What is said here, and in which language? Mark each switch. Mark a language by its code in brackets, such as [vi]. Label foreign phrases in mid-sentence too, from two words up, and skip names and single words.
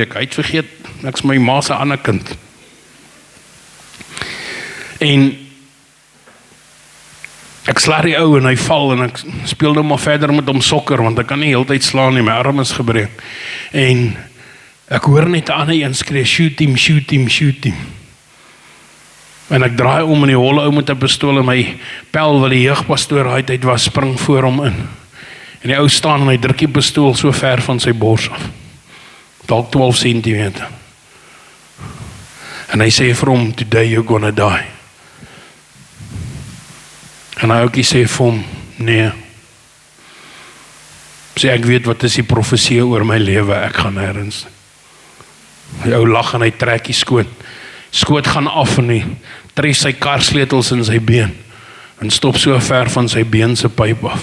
[af] Hy het vergeet, ek's my ma se ander kind. En ek sla die ou en hy val en ek speel nou maar verder met hom sokker, want ek kan nie heeltyd slaan nie, my arm is gebreek. En ek hoor net 'n ander een skree, [en] shoot him, shoot him, shoot him. [af] En ek draai om in die holle ou met 'n pistool en my pel wat die jeugpastoor uit was, spring voor hom in. En die ou staan en hy druk die pistool so ver van sy bors af. Dalk 12 centimeter. En hy sê vir hom, [en] today you're gonna die. [af] En hy ook sê vir hom, nee. Sê ek weet wat is die profesie oor my lewe, ek gaan nêrens. Die ou lag en hy trek die skoot. Skoot gaan af en hy tref sy karsleutels in sy been en stop so ver van sy been se pyp af.